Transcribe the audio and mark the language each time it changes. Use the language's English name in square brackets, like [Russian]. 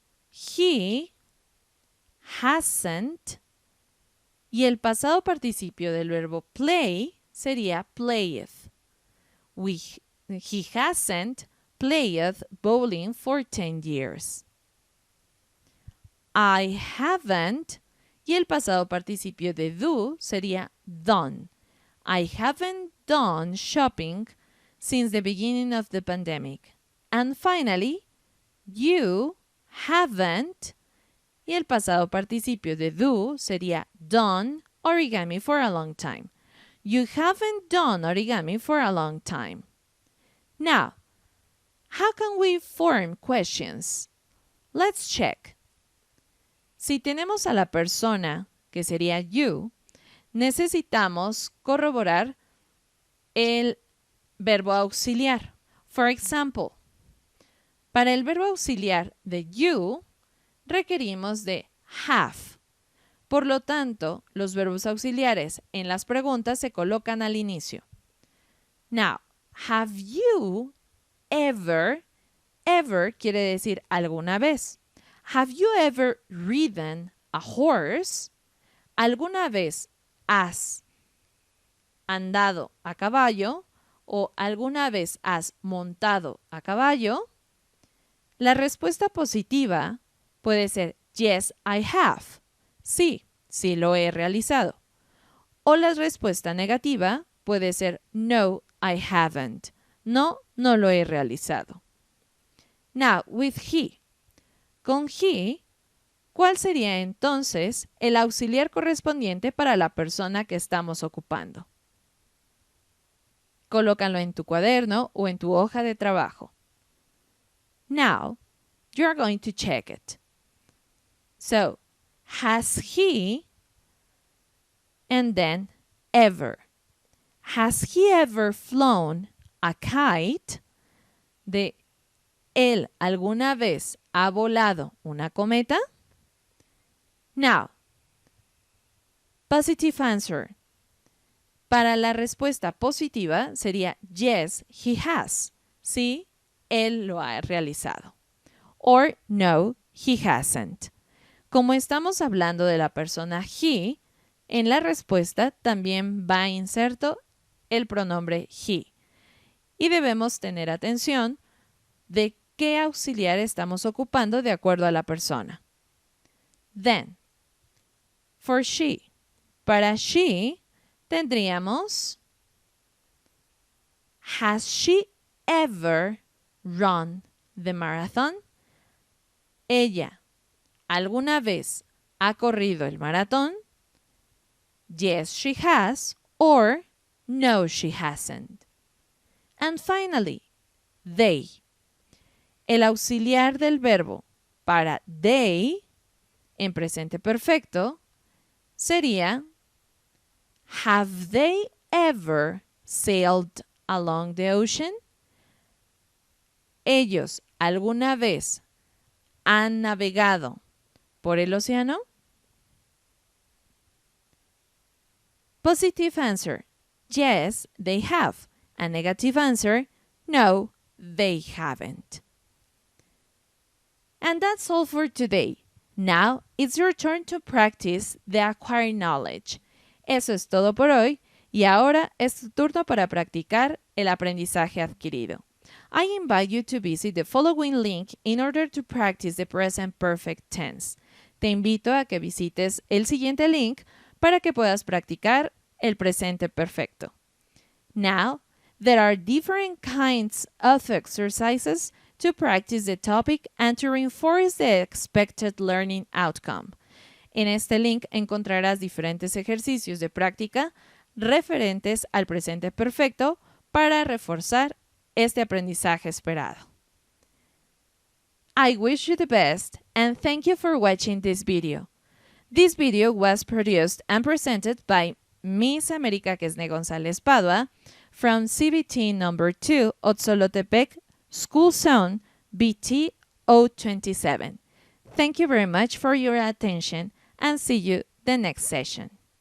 [English] He hasn't [Spanish] y el pasado participio del verbo play sería playeth. [English] He hasn't played bowling for 10 years. I haven't [Spanish] y el pasado participio de do sería done. [English] I haven't done shopping since the beginning of the pandemic. And finally, you haven't [Spanish] y el pasado participio de do sería done [English] origami for a long time. You haven't done origami for a long time. Now, how can we form questions? Let's check. [Spanish] Si tenemos a la persona, que sería you, necesitamos corroborar el verbo auxiliar. [English] For example, [Spanish] para el verbo auxiliar de you, requerimos de have. Por lo tanto, los verbos auxiliares en las preguntas se colocan al inicio. [English] Now, have you ever [Spanish] quiere decir alguna vez. [English] Have you ever ridden a horse? [Spanish] ¿Alguna vez has andado a caballo o alguna vez has montado a caballo? La respuesta positiva puede ser [English] yes, I have. [Spanish] Sí, sí lo he realizado. O la respuesta negativa puede ser [English] no, I haven't. [Spanish] No, no lo he realizado. [English] Now, with he. [Spanish] Con he, ¿cuál sería entonces el auxiliar correspondiente para la persona que estamos ocupando? Colócalo en tu cuaderno o en tu hoja de trabajo. [English] Now, you're going to check it. So, has he, and then ever. Has he ever flown a kite? [Spanish] De ¿él alguna vez ha volado una cometa? [English] Now, positive answer. [Spanish] Para la respuesta positiva sería [English] yes, he has. [Spanish] Sí, él lo ha realizado. [English] Or no, he hasn't. [Spanish] Como estamos hablando de la persona he, en la respuesta también va inserto el pronombre he. Y debemos tener atención de qué auxiliar estamos ocupando de acuerdo a la persona. [English] Then, for she. [Spanish] Para she tendríamos [English] has she ever run the marathon? [Spanish] Ella alguna vez ha corrido el maratón? [English] Yes, she has, or no, she hasn't. And finally, they. [Spanish] El auxiliar del verbo para they en presente perfecto sería [English] have they ever sailed along the ocean? [Spanish] ¿Ellos alguna vez han navegado por el océano? [English] Positive answer, yes, they have. A negative answer, no, they haven't. And that's all for today. Now it's your turn to practice the acquired knowledge. [Spanish] Eso es todo por hoy y ahora es tu turno para practicar el aprendizaje adquirido. [English] I invite you to visit the following link in order to practice the present perfect tense. [Spanish] Te invito a que visites el siguiente link para que puedas practicar el presente perfecto. [English] Now, there are different kinds of exercises to practice the topic and to reinforce the expected learning outcome. [Spanish] En este link encontrarás diferentes ejercicios de práctica referentes al presente perfecto para reforzar este aprendizaje esperado. [English] I wish you the best and thank you for watching this video. This video was produced and presented by Miss América Quesne González Padua from CBT number 2 Otzolotepec School Zone BT 027. Thank you very much for your attention and see you the next session.